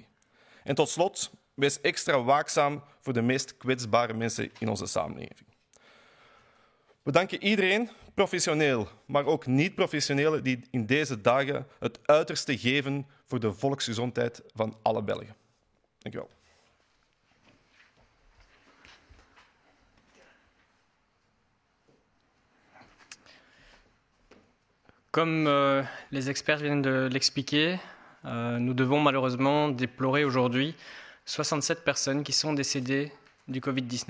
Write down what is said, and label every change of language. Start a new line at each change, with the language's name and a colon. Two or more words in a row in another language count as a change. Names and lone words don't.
Dutch: En tot slot, wees extra waakzaam voor de meest kwetsbare mensen in onze samenleving. We danken iedereen, professioneel, maar ook niet-professionelen, die in deze dagen het uiterste geven voor de volksgezondheid van alle Belgen. Dank u wel.
French: Comme les experts viennent de l'expliquer, nous devons malheureusement déplorer aujourd'hui 67 personnes qui sont décédées du Covid-19.